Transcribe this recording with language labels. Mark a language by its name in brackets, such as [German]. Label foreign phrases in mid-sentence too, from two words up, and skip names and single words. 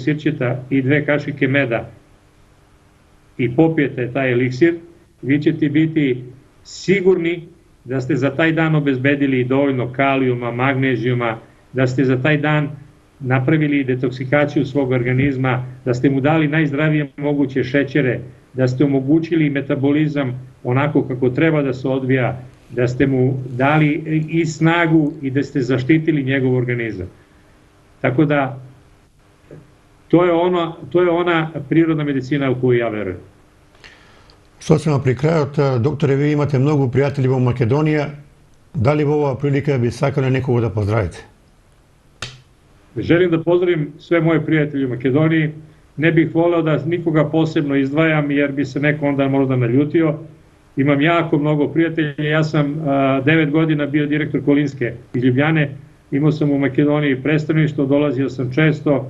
[Serbian] sirćeta i 2 kašike meda i popijete taj eliksir, vi ćete biti sigurni da ste za taj dan obezbedili dovoljno kalijuma, magnezijuma, da ste za taj dan napravili detoksikaciju svog organizma, da ste mu dali najzdravije moguće šećere, da ste omogućili metabolizam onako kako treba da se odvija, da ste mu dali i snagu i da ste zaštitili njegov organizam. Tako da, to je ona prirodna medicina u koju ja verujem. [Macedonian] Сосема при крајот, докторе, вие имате многу пријатели во Македонија. Дали во оваа прилика би сакале некого да поздравите? [Serbian] Želim da pozdravim sve moje prijatelje u Makedoniji. Ne bih voleo da nikoga posebno izdvajam jer bi se neko onda možda naljutio. Imam jako mnogo prijatelja. Ja sam 9 godina bio direktor Kolinske iz Ljubljane. Imao sam u Makedoniji predstavništvo, dolazio sam često.